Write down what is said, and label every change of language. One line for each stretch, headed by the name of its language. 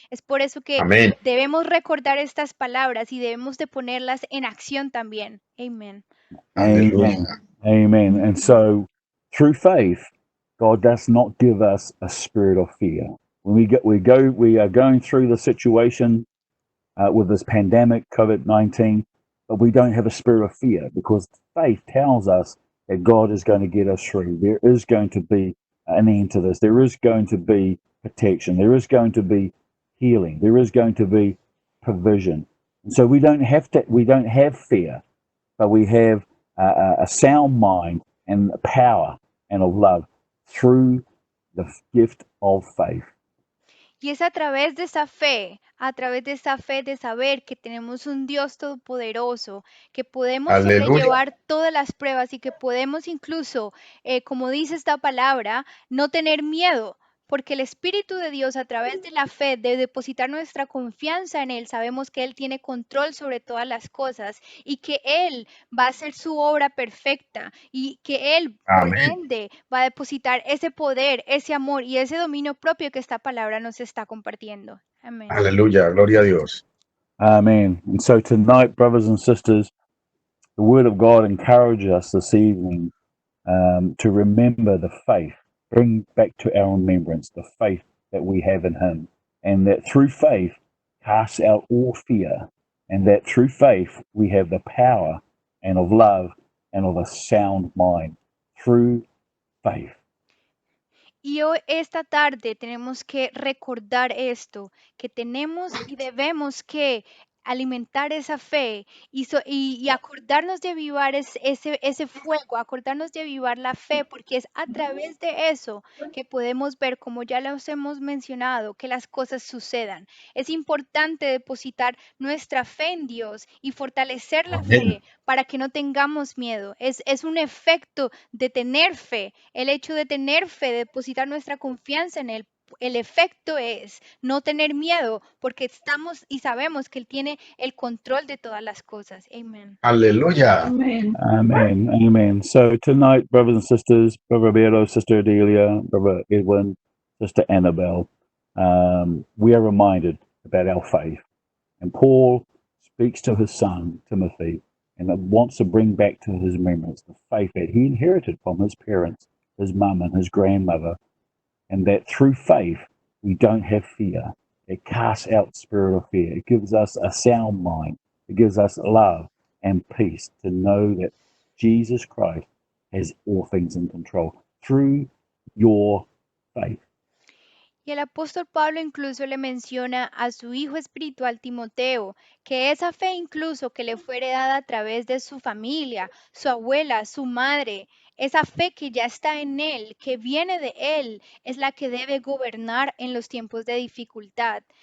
Spanish: Es por eso que Amén. debemos recordar estas palabras y debemos de ponerlas en acción también. Amén. Aleluya.
English: Amen. And so, through faith, God does not give us a spirit of fear. When we are going through the situation with this pandemic, COVID-19, but we don't have a spirit of fear, because faith tells us that God is going to get us through. There is going to be an end to this. There is going to be protection. There is going to be healing. There is going to be provision. And so we don't have fear, but we have a sound mind and power and of love through the gift of faith.
Spanish: Y es a través de esa fe, de saber que tenemos un Dios todopoderoso, que podemos Aleluya. sobrellevar todas las pruebas y que podemos incluso, como dice esta palabra, no tener miedo, porque el Espíritu de Dios, a través de la fe, de depositar nuestra confianza en Él, sabemos que Él tiene control sobre todas las cosas y que Él va a hacer su obra perfecta, y que Él, por Amén. ende, va a depositar ese poder, ese amor y ese dominio propio que esta palabra nos está compartiendo. Amén. Aleluya, gloria a Dios.
English: Amen. And so tonight, brothers and sisters, the Word of God encourages us this evening to remember the faith, bring back to our remembrance the faith that we have in Him, and that through faith casts out all fear, and that through faith we have the power and of love and of a sound mind through faith.
Spanish: Y hoy, esta tarde, tenemos que recordar esto, que tenemos y debemos que alimentar esa fe y acordarnos de avivar ese fuego, acordarnos de avivar la fe, porque es a través de eso que podemos ver, como ya los hemos mencionado, que las cosas sucedan. Es importante depositar nuestra fe en Dios y fortalecer la Amén. fe para que no tengamos miedo. Es un efecto de tener fe. El hecho de tener fe, de depositar nuestra confianza en Él, el efecto es no tener miedo porque estamos y sabemos que Él tiene el control de todas las cosas. Amén. Aleluya. Amén.
English: Amen. Amen. So tonight, brothers and sisters, Brother Roberto, Sister Adelia, Brother Edwin, Sister Annabelle, we are reminded about our faith. And Paul speaks to his son, Timothy, and wants to bring back to his remembrance the faith that he inherited from his parents, his mum and his grandmother, and that through faith we don't have fear. It casts out the spirit of fear. It gives us a sound mind. It gives us love and peace to know that Jesus Christ has all things in control through your faith.
Spanish: Y el apóstol Pablo incluso le menciona a su hijo espiritual Timoteo que esa fe incluso que le fue heredada a través de su familia, su abuela, su madre, esa fe que ya está en él, que viene de él, es la que debe gobernar en los tiempos de dificultad.